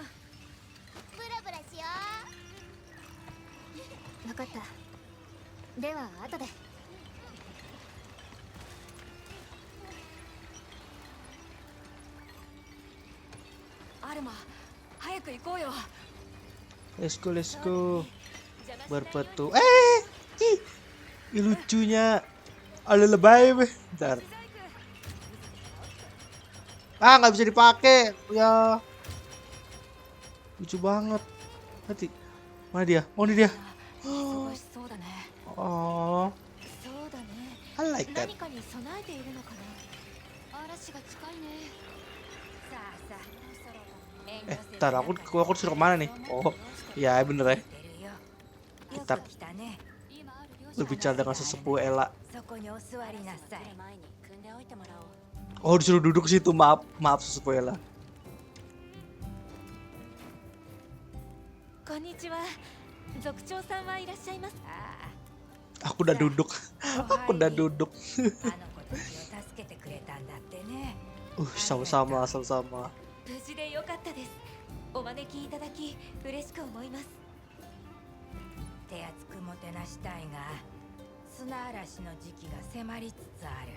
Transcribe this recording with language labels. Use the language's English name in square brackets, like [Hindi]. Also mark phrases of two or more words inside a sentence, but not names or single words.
[Japanese] ブラブラしよう。分かった。では後で。アルマ、早く行こうよ。 [English] Let's go. Berpetu. [Indonesian] Ih, lucunya. Ada lebay, bentar. Ah, nggak bisa dipakai. Ya. Lucu banget. Nanti. Mana dia? Oh, ini dia. [Japanese] 忙しそうだね。 Oh, そうだね。 [English] I like that. [Japanese] 何かに備えているのかな。嵐が近いね。さあさあ、そろそろ遠慮せず [Indonesian] Ntar aku disuruh kemana nih? Oh, iya bener ya. [Japanese] よ [Indonesian] Kita [Japanese] く来たね。 [Indonesian] berbicara dengan sesepuh Ella. [Japanese] そこにお座りなさい。前に組んでおいてもらおう。 [Indonesian] Oh, disuruh duduk situ. Maaf sesepuh Ella. [Japanese] こんにちは。族長さんはいらっしゃいます。 [Indonesian] Aku udah duduk. Aku udah duduk. [Japanese] あの子たちを助けてくれたんだってね。 [Indonesian] Sama-sama. [Japanese] 無事でよかったです。お招きいただき嬉しく思います。手厚くもてなしたいが、砂嵐の時期が迫りつつある。